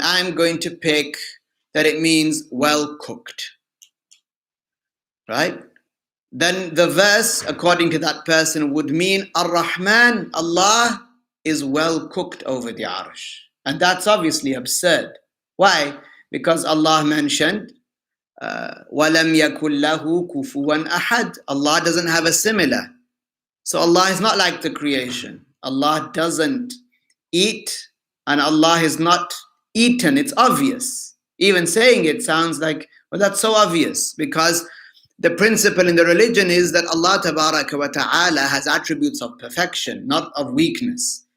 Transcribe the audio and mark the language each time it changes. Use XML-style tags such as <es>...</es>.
<en>I'm going to pick that it means well cooked. Right? Then the verse, according to that person, would mean Ar-Rahman, Allah is well cooked over the Arsh. And that's obviously absurd. Why? Because Allah mentioned</en> <ar>وَلَمْ يَكُنْ لَهُ كُفُوًا أَحَدٌ.</ar> <en>Allah doesn't have a similar. So Allah is not like the creation. Allah doesn't eat, and Allah is not eaten. It's obvious. Even saying it sounds like, well, that's so obvious, because the principle in the religion is that Allah Tabaraka wa Ta'ala has attributes of perfection, not of weakness.</en>